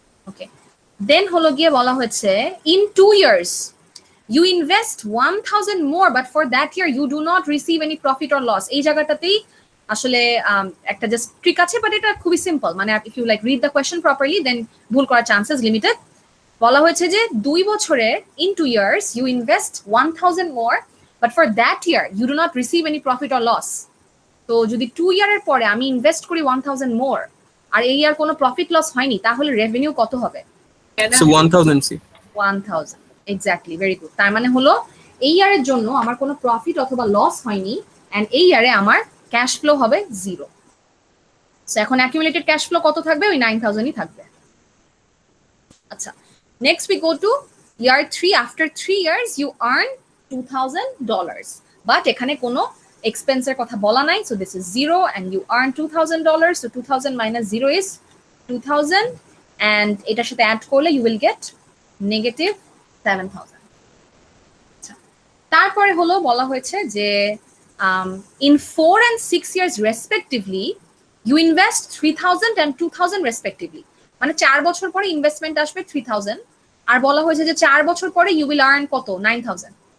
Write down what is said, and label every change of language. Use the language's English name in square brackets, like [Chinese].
[English] Okay, then [Bangla] হলো গিয়ে বলা হয়েছে [English] in 2 years you invest 1000 more but for that year you do not receive any profit or loss। [Bangla] এই জায়গাটাতেই আসলে একটা জাস্ট ট্রিক আছে, বাট এটা খুবই সিম্পল, মানে [English] if you like read the question properly then [Bangla] ভুল করার চান্সেস লিমিটেড। বলা হয়েছে যে 2 বছরে [English] in 2 years you invest 1000 more but for that year you do not receive any profit or loss। [Bangla] তো যদি 2 ইয়ারের পরে আমি ইনভেস্ট করি 1000 more আর এই ইয়ার কোনো প্রফিট লস হয়নি, তাহলে রেভিনিউ কত হবে? [English] So 1000 C. [Bangla] 1000, exactly, very good. তার মানে হলো এই ইয়ারের জন্য আমার কোনো প্রফিট অথবা লস হয়নি এন্ড এই ইয়ারে আমার ক্যাশ ফ্লো হবে 0। সো এখন অ্যাকিউমুলেটেড ক্যাশ ফ্লো কত থাকবে? ওই 9000ই থাকবে। [English] আচ্ছা, next we go to year 3, after 3 years you earn $2000, but [Bangla] এখানে কোনো এক্সপেন্সের কথা বলা নাই, [English] so this is 0 and you earn $2000, so 2000 minus 0 is 2000 and [Bangla] এটার সাথে অ্যাড করলে [English] you will get negative 7000। [Bangla] আচ্ছা, তারপরে হলো বলা হয়েছে যে [English] in 4 and 6 years respectively you invest 3000 and 2000 respectively, [Bangla] মানে 4 বছর পরে ইনভেস্টমেন্ট আসবে 3000 আর বলা হয়েছে যে 4 বছর পরে [English] you will earn [Bangla] কত? 9000।